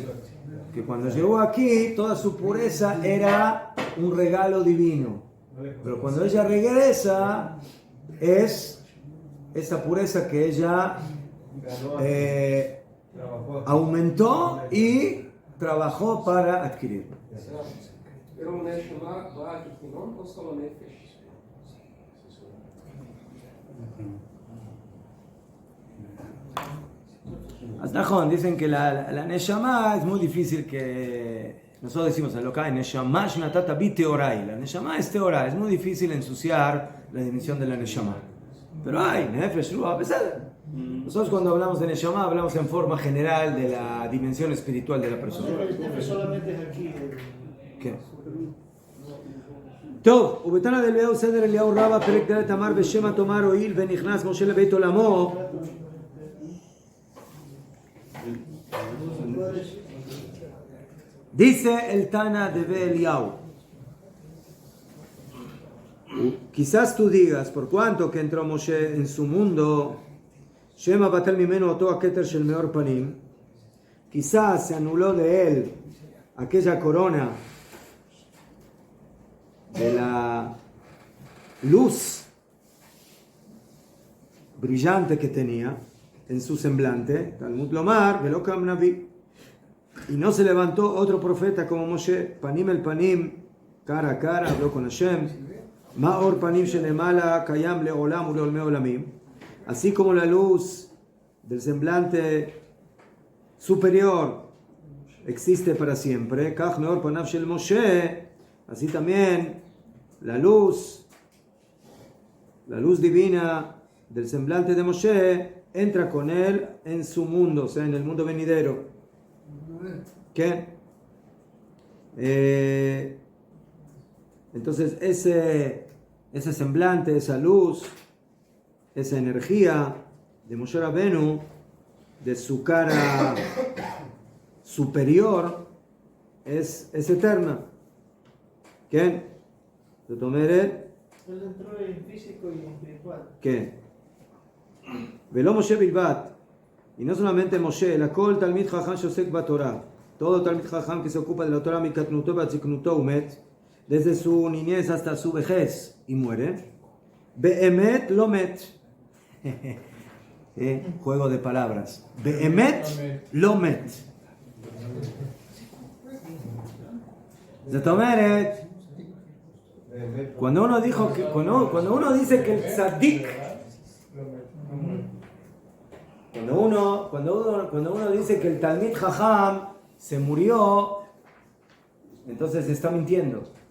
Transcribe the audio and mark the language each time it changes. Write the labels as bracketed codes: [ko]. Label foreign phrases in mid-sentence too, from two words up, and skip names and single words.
[es] Que cuando llegó aquí, toda su pureza era un regalo divino. Pero cuando ella regresa, es esa pureza que ella aumentó y trabajó para adquirir. [pt] Pero o Neshama va aqui não ou só o Nefesh? [es] Najón, dicen que la Neshama es muy difícil que... Nosotros decimos en lo que hay [he] נשמה שנתת בי טהורה. [es] La Neshama es Teorai. Es muy difícil ensuciar la dimensión de la Neshama. Pero hay Nefesh, Ruach, Beseder. Nosotros cuando hablamos de Neshama hablamos en forma general de la dimensión espiritual de la persona. solamente es aquí. ¿Qué? [he] טוב, ובתנא דאליהו סדר אליהו רבא פרק ד' אמר בשם תאמר הואיל ונכנס משה לבית עולמו [es] dice el Tana de Eliyahu. Quizás tú digas, por cuanto que entró Moshe en su mundo, [he] שמא בטל ממנו אותו הכתר של מאור פנים, [es] quizás se anuló de él aquella corona de la luz brillante que tenía en su semblante, [he] תלמוד לומר ולא קם נביא, [es] y no se levantó otro profeta como Moshe, [he] פנים אל פנים, [es] cara a cara, habló con Hashem, [he] מאור פנים שלמעלה קיים לעולם ולעולמי עולמים, [es] así como la luz del semblante superior existe para siempre, [he] כך מאור פניו של משה, [es] así también la luz divina del semblante de Moshe entra con él en su mundo, o sea, en el mundo venidero. ¿Qué? Entonces ese semblante, esa luz, esa energía de Moshe Rabenu, de su cara superior, es eterna. ¿Qué? [he] זאת אומרת, [es] él entró en físico y en espiritual. ¿qué? [he] ולא משה בלבד, [es] y no solamente Moshe, [he] אלא כל תלמיד חכם שעוסק בתורה, [es] todo [he] תלמיד חכם [es] que se ocupa de la Torah [he] מקטנותו ועד זקנותו ומת, [es] desde su niñez hasta su vejez y muere, [he] באמת לא מת. [es] Juego de palabras. [he] באמת לא מת. זאת אומרת, [es] cuando uno dice que el tzadik, cuando uno dice que el [he] תלמיד חכם [es] se murió, entonces está mintiendo.